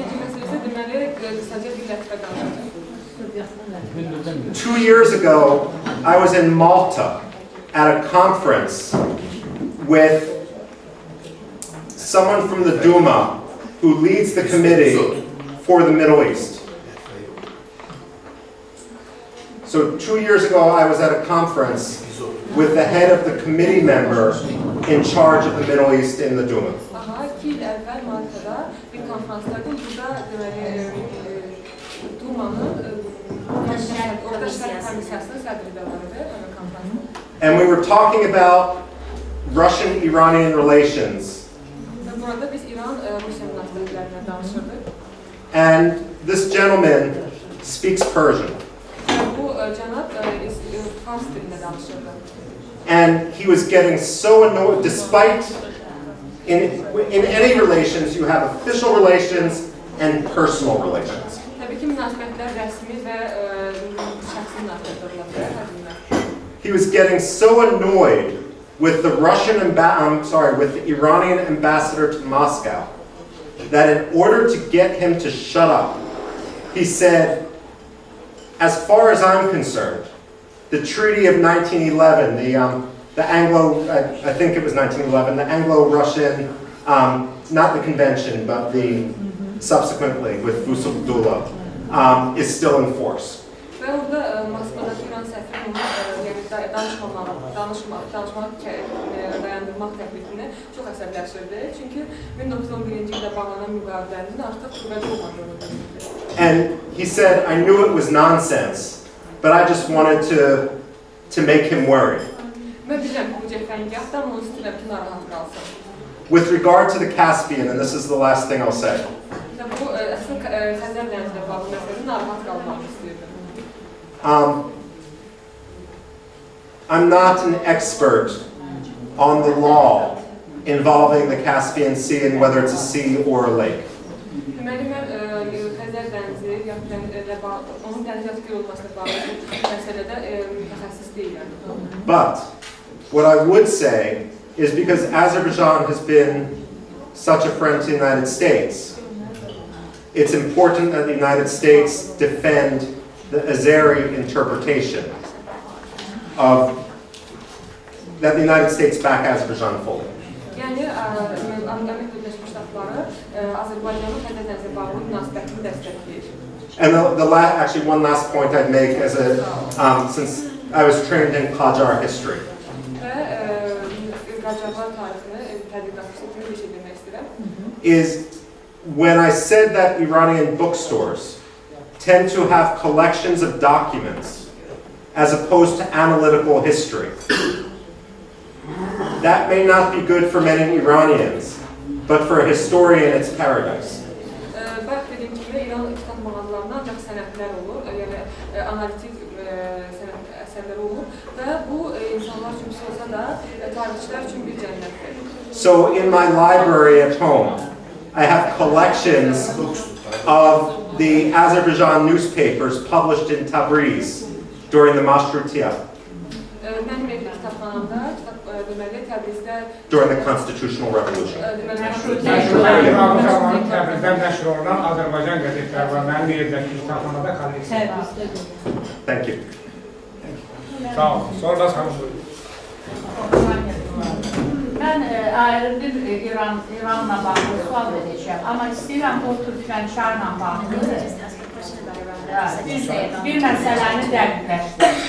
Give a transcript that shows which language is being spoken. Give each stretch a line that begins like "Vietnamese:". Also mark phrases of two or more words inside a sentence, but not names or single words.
English: 2 years ago, I was in Malta at a conference with someone from the Duma who leads the committee for the Middle East. So 2 years ago, I was at a conference with the head of the committee member in charge of the Middle East in the Duma.
Azerbaijani: Aha, 2 il əvvəl Malta'da bir konferansdaydım. Burada deməli Duma'nın orada şərh komissiyasının sədri də var idi konferansda.
English: And we were talking about Russian-Iranian relations.
Azerbaijani: Və burada biz İran-Rusiya münasibətlərindən danışırdıq.
English: And this gentleman speaks Persian.
Azerbaijani: Bu cənab Fars dilində danışırdı.
English: And he was getting so annoyed, despite in any relations you have official relations and personal relations.
Azerbaijani: Təbii ki, münasibətlər rəsmi və şəxsi münasibətlər var.
English: He was getting so annoyed with the with the Iranian ambassador to Moscow that in order to get him to shut up, he said, as far as I'm concerned, the Treaty of 1911, the Anglo, I think it was 1911, the Anglo-Russian, not the convention, but the subsequently with Fusukdula, is still in force.
Azerbaijani: Və orada Moskvadakı İran səfiri danışmaq, dayandırmaq təklifini çox əsəbləşdirdi. Çünki 1911-ci ildə bağlanan müqavilənin artıq qüvvədə olmadığını bildirdi.
English: And he said, I knew it was nonsense, but I just wanted to make him worry.
Azerbaijani: Mən bilirəm bu cəfəngahda, amma onu istəyirəm ki, narahat qalsın.
English: With regard to the Caspian, and this is the last thing I'll say.
Azerbaijani: Bu əsl Xəzər dənizinə bağlı məsələdə narahat qalmaq istəyirdim.
English: I'm not an expert on the law involving the Caspian Sea and whether it's a sea or a lake.
Azerbaijani: Deməli, mən Xəzər dənizi, onun dəniz yatqı olmasına bağlı məsələdə mütəxəssis deyiləm.
English: But what I would say is because Azerbaijan has been such a friend to the United States, it's important that the United States defend the Azeri interpretation of that the United States back Azerbaijan fully.
Azerbaijani: Yəni, Amerika Birləşmiş Ştatları Azərbaycanın Xəzər dənizə bağlı münasibətini dəstəkləyir.
English: And actually one last point I'd make as since I was trained in Qajar history.
Azerbaijani: Və Qacarlar tarixini tədqiqatçısı kimi bir şey demək istəyirəm.
English: Is when I said that Iranian bookstores tend to have collections of documents as opposed to analytical history. That may not be good for many Iranians, but for a historian it's paradise.
Azerbaijani: Bax, dediyim kimi, İran kitab mağazalarında ancaq sənədlər olur, yəni analitik əsərlər olur və bu insanlar üçün olsa da tarixçilər üçün bir cənnətdir.
English: So in my library at home, I have collections of the Azerbaijan newspapers published in Tabriz during the Mashrutia, during the Constitutional Revolution. Thank you.
Azerbaijani: Mən ayrı bir İranla bağlı sual edəcəm, amma istəyirəm o Türkmənçarla bağlı bir məsələni dəqiqləşdir.